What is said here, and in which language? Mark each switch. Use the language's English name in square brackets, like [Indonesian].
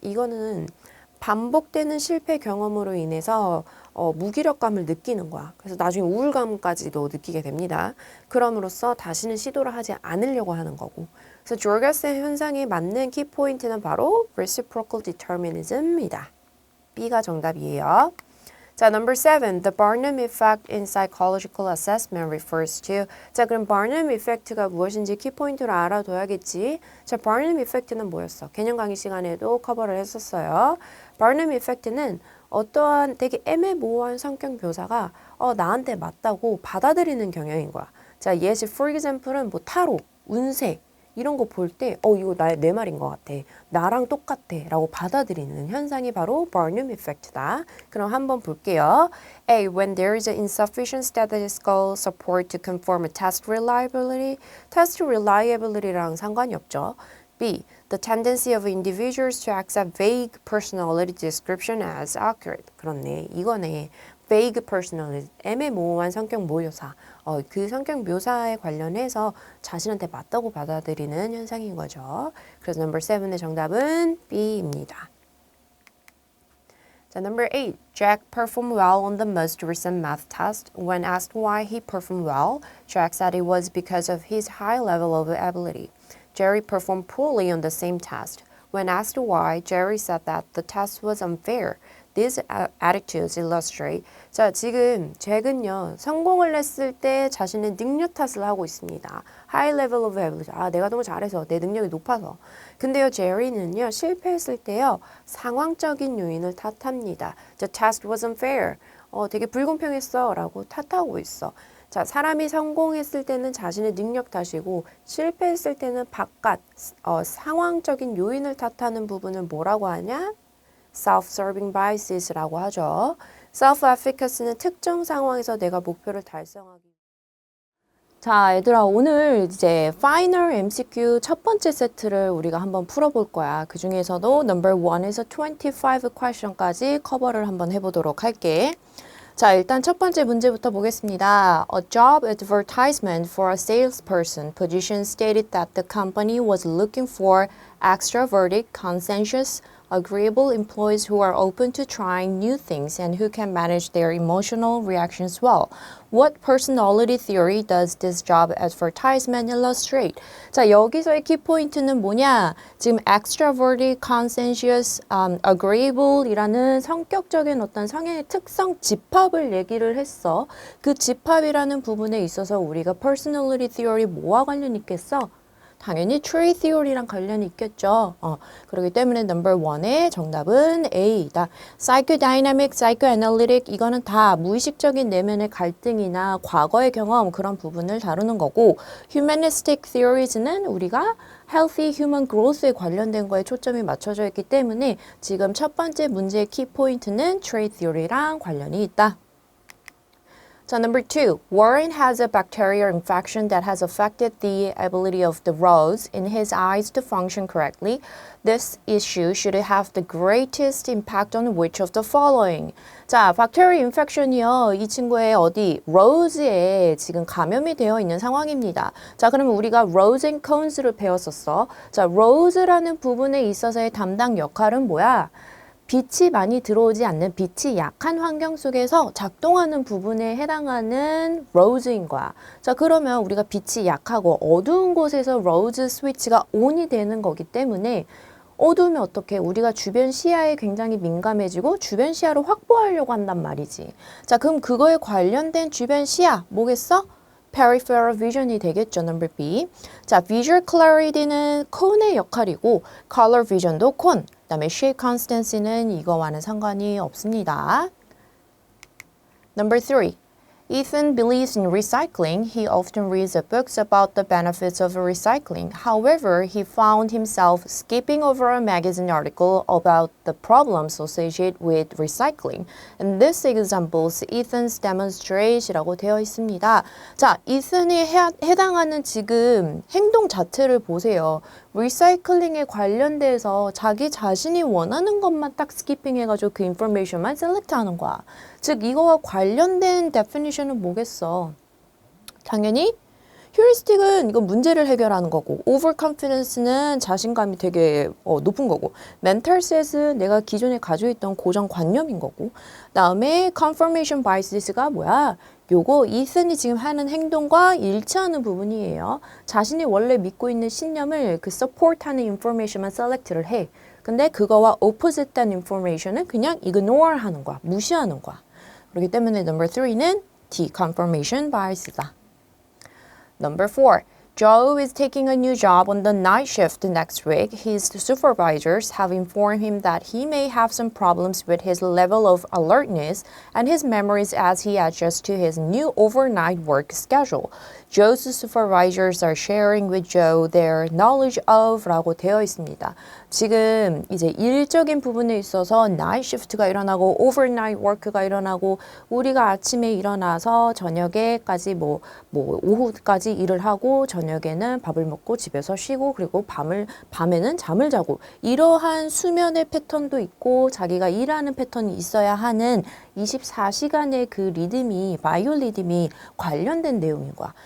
[Korean] 이거는 반복되는 실패 경험으로 인해서 무기력감을 느끼는 거야. 그래서 나중에 우울감까지도 느끼게 됩니다. 그럼으로써 다시는 시도를 하지 않으려고 하는 거고. 그래서 조르가스의 현상에 맞는 키포인트는 바로 reciprocal determinism입니다. B가 정답이에요. 자, number 7. [English] The Barnum effect in psychological assessment refers to. [Korean] 자, 그럼 Barnum effect가 무엇인지 키포인트로 알아둬야겠지. 자, Barnum effect는 뭐였어? 개념 강의 시간에도 커버를 했었어요. Barnum effect는 어떠한 되게 애매모호한 성격 묘사가 나한테 맞다고 받아들이는 경향인 거야. 자, 예시 [English] for example [Korean] 은 뭐 타로, 운세 이런 거 볼 때 이거 내 말인 것 같아. 나랑 똑같아 라고 받아들이는 현상이 바로 Barnum effect다. 그럼 한번 볼게요. A. [English] When there is insufficient statistical support to confirm a test reliability. [Korean] test reliability랑 상관이 없죠. [English] B. The tendency of individuals to accept vague personality description as accurate. [Korean] 그렇네. 이거네. vague personality, 애매모호한 성격 묘사. 그 성격 묘사에 관련해서 자신한테 맞다고 받아들이는 현상인 거죠. 그래서 number 7의 정답은 B입니다. 자, number 8. [English] Jack performed well on the most recent math test. When asked why he performed well, Jack said it was because of his high level of ability. Jerry performed poorly on the same test. When asked why, Jerry said that the test was unfair. These attitudes illustrate. [Korean] 자, 지금 잭은요, 성공을 했을 때 자신의 능력 탓을 하고 있습니다. [English] High level of ability. [Korean] 내가 너무 잘해서, 내 능력이 높아서. 근데요, 제리는요, 실패했을 때요, 상황적인 요인을 탓합니다. [English] The test was unfair. [Korean] 되게 불공평했어. 라고 탓하고 있어. 자, 사람이 성공했을 때는 자신의 능력 탓이고 실패했을 때는 바깥, 상황적인 요인을 탓하는 부분을 뭐라고 하냐? self-serving biases라고 하죠. self-efficacy는 특정 상황에서 내가 목표를 달성하기. 자, 얘들아, 오늘 이제 파이널 MCQ 첫 번째 세트를 우리가 한번 풀어볼 거야. 그 중에서도 number 1에서 25 question까지 커버를 한번 해보도록 할게. 자, 일단 첫 번째 문제부터 보겠습니다. A job advertisement for a salesperson position stated that the company was looking for extroverted, conscientious, agreeable employees who are open to trying new things and who can manage their emotional reactions well. What personality theory does this job advertisement illustrate? 자, 여기서의 키포인트는 뭐냐? 지금 extroverted, conscientious, agreeable 이라는 성격적인 어떤 성향의 특성 집합을 얘기를 했어. 그 집합이라는 부분에 있어서 우리가 personality theory 뭐와 관련 있겠어? 당연히 트레이 티오리랑 관련이 있겠죠. 그렇기 때문에 number 1의 정답은 A이다. psychodynamic, psychoanalytic 이거는 다 무의식적인 내면의 갈등이나 과거의 경험 그런 부분을 다루는 거고 humanistic theories는 우리가 [English] healthy human growth [Korean] 에 관련된 거에 초점이 맞춰져 있기 때문에 지금 첫 번째 문제의 키포인트는 트레이 티오리랑 관련이 있다. [English] So number 2, Warren has a bacterial infection that has affected the ability of the rods in his eyes to function correctly. This issue should have the greatest impact on which of the following? [Korean] 자, bacterial infection이요. 이 친구의 어디? rods에 지금 감염이 되어 있는 상황입니다. 자, 그러면 우리가 rods and cones를 배웠었어. 자, rods라는 부분에 있어서의 담당 역할은 뭐야? 빛이 많이 들어오지 않는 빛이 약한 환경 속에서 작동하는 부분에 해당하는 로즈인 거야. 자, 그러면 우리가 빛이 약하고 어두운 곳에서 로즈 스위치가 ON이 되는 거기 때문에 어두우면 어떻게? 우리가 주변 시야에 굉장히 민감해지고 주변 시야를 확보하려고 한단 말이지. 자, 그럼 그거에 관련된 주변 시야 뭐겠어? peripheral vision이 되겠죠. number B. 자, visual clarity는 cone의 역할이고 color vision도 cone. 그다음에 shape constancy는 이거와는 상관이 없습니다. [English] Number 3. Ethan believes in recycling. He often reads books about the benefits of recycling. However, he found himself skipping over a magazine article about the problems associated with recycling. And this examples Ethan's demonstration [Korean] 이라고 되어 있습니다. 자, 이슨이 해당하는 지금 행동 자체를 보세요. 리사이클링에 관련돼서 자기 자신이 원하는 것만 딱 스키핑 해가지고 그 인포메이션만 셀렉트 하는 거야. 즉 이거와 관련된 데피니션은 뭐겠어? 당연히 휴리스틱은 이거 문제를 해결하는 거고, overconfidence는 자신감이 되게 높은 거고, mental set은 내가 기존에 가지고 있던 고정관념인 거고, 다음에 confirmation bias가 뭐야? 요거 이슨이 지금 하는 행동과 일치하는 부분이에요. 자신이 원래 믿고 있는 신념을 그 support하는 information만 select를 해. 근데 그거와 opposite된 information은 그냥 ignore 하는 거야. 무시하는 거야. 그렇기 때문에 number 3는 D, confirmation bias다. [English] Number 4. Joe is taking a new job on the night shift next week. His supervisors have informed him that he may have some problems with his level of alertness and his memories as he adjusts to his new overnight work schedule. Joe's supervisors are sharing with Joe their knowledge of [Korean] 라고 되어 있습니다. 지금 이제 일적인 부분에 있어서 나이트 시프트가 일어나고 overnight work가 일어나고 우리가 아침에 일어나서 저녁에까지 뭐 오후까지 일을 하고 저녁에는 밥을 먹고 집에서 쉬고 그리고 밤에는 잠을 자고 이러한 수면의 패턴도 있고 자기가 일하는 패턴이 있어야 하는 24시간의 그 리듬이 바이오 리듬이 관련된 내용인 거야.